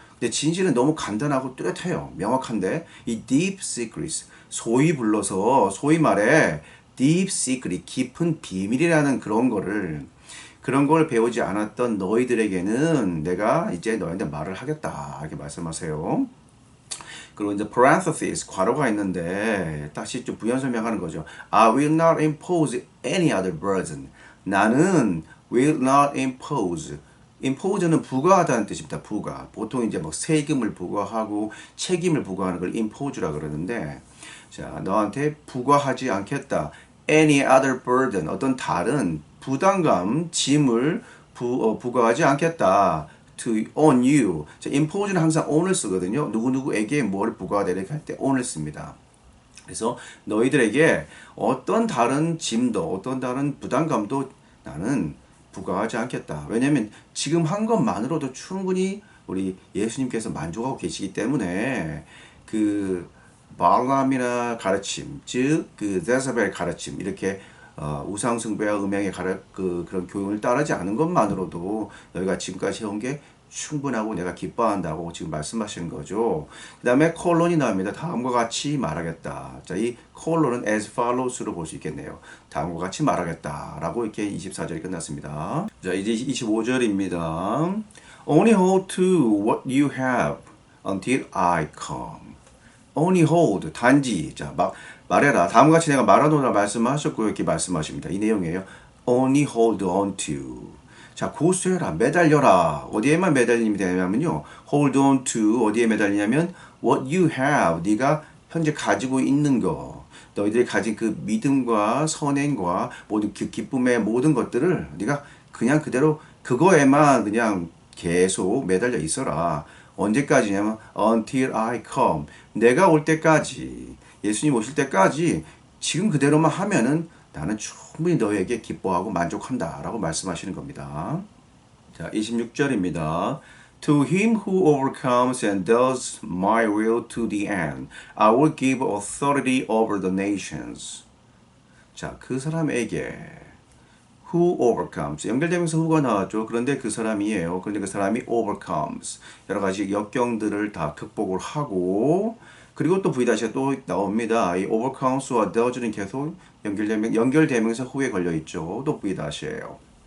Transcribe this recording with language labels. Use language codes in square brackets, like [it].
[ko] 근데 진실은 너무 간단하고 뚜렷해요. 명확한데 이 deep secrets 소위 불러서 소위 말해 deep secret 깊은 비밀이라는 그런 걸 배우지 않았던 너희들에게는 내가 이제 너희한테 말을 하겠다 이렇게 말씀하세요. 그리고 이제 parenthesis 괄호가 있는데 다시 좀 부연 설명하는 거죠. [en] I will not impose any other burden. 나는 will not impose. [ko] impose는 부과하다는 뜻입니다. 부과. 보통 이제 막 세금을 부과하고 책임을 부과하는 걸 impose라 그러는데, 자 너한테 부과하지 않겠다. [en] any other burden. [ko] 어떤 다른 부담감, 짐을 부과하지 않겠다. [en] to on you. [ko] 자, impose는 항상 on을 쓰거든요. 누구누구에게 뭘 부과되게 할 때 on을 씁니다. 그래서 너희들에게 어떤 다른 짐도 어떤 다른 부담감도 나는 부과하지 않겠다. 왜냐하면 지금 한 것만으로도 충분히 우리 예수님께서 만족하고 계시기 때문에 그 발람이나 가르침, 즉 그 제사벨 가르침 이렇게 우상 숭배와 음행의 그런 교훈을 따르지 않은 것만으로도 너희가 지금까지 해온 게 충분하고 내가 기뻐한다고 지금 말씀하시는 거죠. 그 다음에 콜론이 나옵니다. 다음과 같이 말하겠다. 자, 이 콜론은 as follows로 볼 수 있겠네요. 다음과 같이 말하겠다. 라고 이렇게 24절이 끝났습니다. 자, 이제 25절입니다. [en] Only hold to what you have until I come. Only hold, 단지. [ko] 자, 말해라. 다음과 같이 내가 말하노라 말씀하셨고 이렇게 말씀하십니다. 이 내용이에요. Only hold on to. 자, 고수해라. 매달려라. 어디에만 매달림이 되냐면요. [en] hold on to. 어디에 매달리냐면 what you have. [ko] 네가 현재 가지고 있는 거. 너희들이 가진 그 믿음과 선행과 모든 그 기쁨의 모든 것들을 네가 그냥 그대로 그거에만 그냥 계속 매달려 있어라. [en] 언제까지냐면 until I come. [ko] 내가 올 때까지, 예수님 오실 때까지 지금 그대로만 하면은 나는 충분히 너에게 기뻐하고 만족한다 라고 말씀하시는 겁니다. 자, 26절입니다. [en] To him who overcomes and does my will to the end, I will give authority over the nations. [ko] 자, 그 사람에게 who overcomes 연결되면서 who가 나왔죠. 그런데 그 사람이에요. 그런데 그 사람이 overcomes 여러 가지 역경들을 다 극복을 하고 그리고 또 V-가 또 나옵니다. 이 overcomes와 does는 계속 연결되면서 who에 걸려 있죠. 또 V-예요.